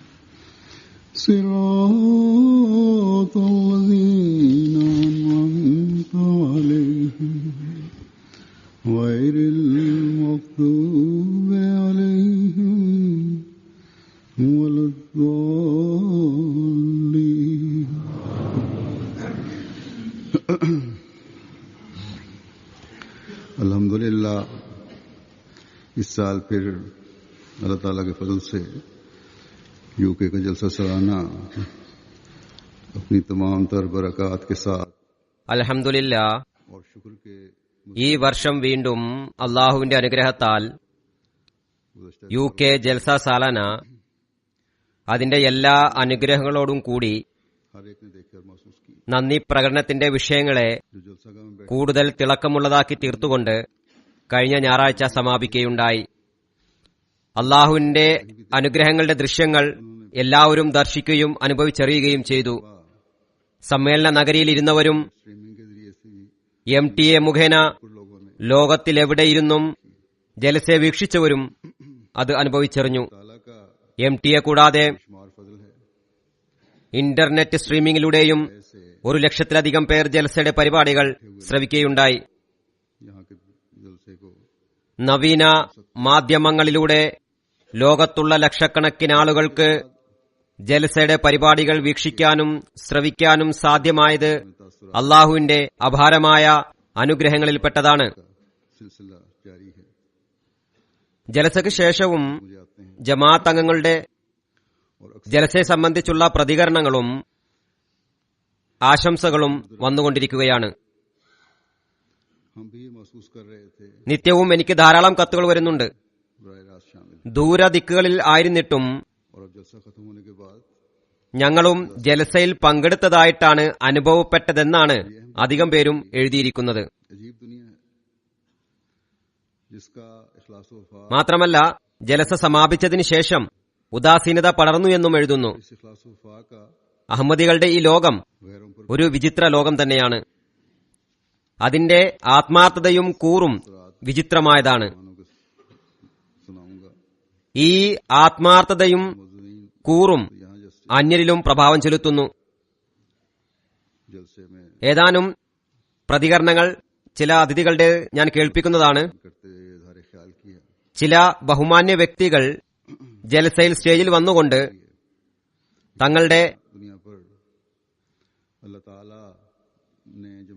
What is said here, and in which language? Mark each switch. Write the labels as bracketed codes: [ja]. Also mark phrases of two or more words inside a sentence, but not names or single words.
[ar] صراط الذين أنعمت عليهم غير المغضوب عليهم ولا الضالين. [ur] الحمدللہ اس سال پھر اللہ تعالیٰ کے فضل سے یوکے کا جلسہ سالانہ اپنی تمام تر برکات کے ساتھ [ml] അൽഹംദുലില്ലാ [ur] اور شکر کے [ml] ഈ വർഷം വീണ്ടും അള്ളാഹുവിന്റെ അനുഗ്രഹത്താൽ യു കെ ജൽസ സാലാന അതിന്റെ എല്ലാ അനുഗ്രഹങ്ങളോടും കൂടി [ur] ہر ایک نے دیکھے اور محسوس کی [ml] നന്ദി പ്രകടനത്തിന്റെ വിഷയങ്ങളെ [ur] جو جلسہ گاہ میں بیٹھے [ml] കൂടുതൽ തിളക്കമുള്ളതാക്കി തീർത്തുകൊണ്ട് കഴിഞ്ഞ ഞായറാഴ്ച സമാപിക്കുകയുണ്ടായി. അള്ളാഹുവിന്റെ അനുഗ്രഹങ്ങളുടെ ദൃശ്യങ്ങൾ എല്ലാവരും ദർശിക്കുകയും അനുഭവിച്ചറിയുകയും ചെയ്തു. സമ്മേളന നഗരിയിൽ ഇരുന്നവരും [ur] سٹریمنگ کے ذریعے سے بھی [ml] MTA മുഖേന [ur] لوگوں نے [ml] ലോകത്തിലെവിടെയിരുന്നും ജലസെ വീക്ഷിച്ചവരും അത് അനുഭവിച്ചറിഞ്ഞു. [ur] تعالیٰ کا [ml] MTA കൂടാതെ [ur] شمار فضل ہے. [ml] ഇന്റർനെറ്റ് സ്ട്രീമിംഗിലൂടെയും 1,00,000-ലധികം പേർ ജലസയുടെ പരിപാടികൾ ശ്രവിക്കുകയുണ്ടായി. [ur] یہاں کے جلسے کو [ml] നവീന മാധ്യമങ്ങളിലൂടെ ലോകത്തുള്ള ലക്ഷക്കണക്കിന് ആളുകൾക്ക് ജലസയുടെ പരിപാടികൾ വീക്ഷിക്കാനും ശ്രവിക്കാനും സാധ്യമായത് അള്ളാഹുവിന്റെ അപാരമായ അനുഗ്രഹങ്ങളിൽപ്പെട്ടതാണ്. [ur] سلسلہ جاری ہے. [ml] ജലസയ്ക്ക് ശേഷവും [ur] مجھے آتے ہیں [ml] ജമാഅത്ത് അംഗങ്ങളുടെ [ur] اور [ml] ജലസയെ സംബന്ധിച്ചുള്ള പ്രതികരണങ്ങളും ആശംസകളും വന്നുകൊണ്ടിരിക്കുകയാണ്. [ur] ہم بھی یہ محسوس کر رہے تھے [ml] നിത്യവും എനിക്ക് ധാരാളം കത്തുകൾ വരുന്നുണ്ട്. [ur] براہ راست شامل [ml] ദൂരദിക്കുകളിൽ ആയിരുന്നിട്ടും [ur] اور اب جلسہ ختم ہونے کے بعد [ml] ഞങ്ങളും ജലസയിൽ പങ്കെടുത്തതായിട്ടാണ് അനുഭവപ്പെട്ടതെന്നാണ് അധികം പേരും എഴുതിയിരിക്കുന്നത്. [ur] عجیب دنیا ہے جس کا اخلاص و وفا [ml] മാത്രമല്ല ജലസ സമാപിച്ചതിന് ശേഷം ഉദാസീനത പടർന്നു എന്നും എഴുതുന്നു. [ur] اس اخلاص و وفا کا [ml] അഹമ്മദികളുടെ ഈ ലോകം [ur] غیروں پر [ml] ഒരു വിചിത്ര ലോകം തന്നെയാണ്. അതിന്റെ ആത്മാർത്ഥതയും കൂറും വിചിത്രമായതാണ്. [ur] مانوں کو سناؤں گا. [ml] ഈ ആത്മാർത്ഥതയും [ur] موجودین [ml] കൂറും [ur] یہاں جیسے [ml] അന്യരിലും പ്രഭാവം ചെലുത്തുന്നു. [ur] جلسے میں [ml] ഏതാനും പ്രതികരണങ്ങൾ ചില അതിഥികളുടെ ഞാൻ കേൾപ്പിക്കുന്നതാണ്. [ur] کرتے ہوئے اظہار خیال کیا [ml] ചില ബഹുമാന്യ വ്യക്തികൾ ജലസയിൽ സ്റ്റേജിൽ വന്നുകൊണ്ട് തങ്ങളുടെ [ur] دنیا پر اللہ تعالیٰ نے جو